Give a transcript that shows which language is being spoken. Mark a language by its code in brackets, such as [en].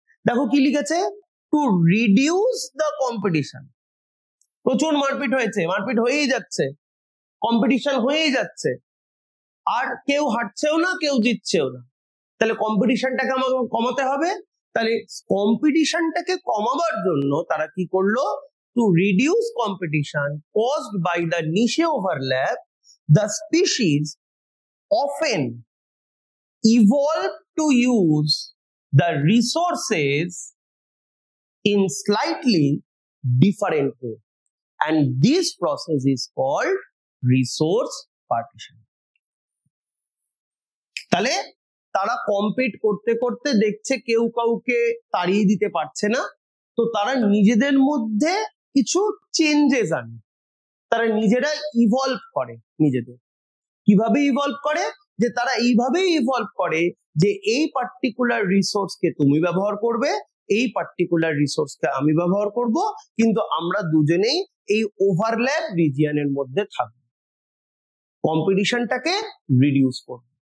[bn] দেখো কি লিখেছে, [en] To reduce the competition. [bn] প্রচুর মারপিট হয়েছে, মারপিট হয়েই যাচ্ছে, কম্পিটিশন হয়েই যাচ্ছে, আর কেউ হারছেও না কেউ জিতছেও না। তাহলে কম্পিটিশনটাকে আমাকে কমাতে হবে। তাহলে কম্পিটিশনটাকে কমাবার জন্য তারা কি করলো? [en] To reduce competition caused by the niche overlap, the species often evolve to use the resources in slightly different way, and this process is called resource partition. [bn] তাহলে তারা কম্পিট করতে করতে দেখছে কেউ কাউকে তাড়িয়ে দিতে পারছে না, তো তারা নিজেদের মধ্যে কিছু চেঞ্জেস আনে, তারা নিজেরা ইভলভ করে। নিজেদের কিভাবে ইভলভ করে? যে তারা এইভাবেই ইভলভ করে যে এই পার্টিকুলার রিসোর্সকে তুমি ব্যবহার করবে, এই পার্টিকুলার রিসোর্সকে আমি ব্যবহার করব, কিন্তু আমরা দুজনেই এই ওভারল্যাপ রিজিয়নের মধ্যে থাকবো, কম্পিটিশনটাকে রিডিউস করব।